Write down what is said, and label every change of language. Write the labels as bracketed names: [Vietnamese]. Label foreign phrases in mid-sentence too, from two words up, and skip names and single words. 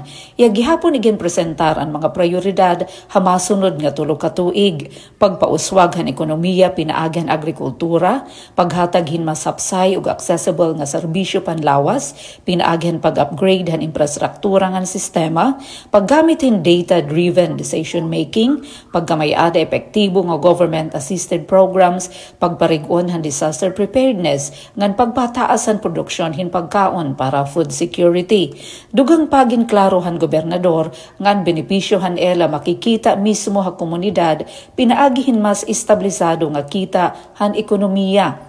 [Waray] Gihapon igin presentar ang mga prioridad hamasunod nga tulo ka tuig, pagpauswag han ekonomiya pinaagihan agrikultura, paghatag hin masapsay ug accessible nga serbisyo panlawas, pinaagihan pag-upgrade han infrastruktura ngan sistema, paggamit hin [English] data-driven decision-making, [Waray] pagkamayada epektibo nga [English] government-assisted programs, [Waray] pagparigon han [English] disaster preparedness, [Waray] ngan pagpataasan produksyon hin pagkaon para [English] food security. [Waray] Dugang pagin klaro han gobernador, ngan benepisyo han ela makikita mismo ha komunidad, pinaagihin mas establisado nga kita han ekonomiya.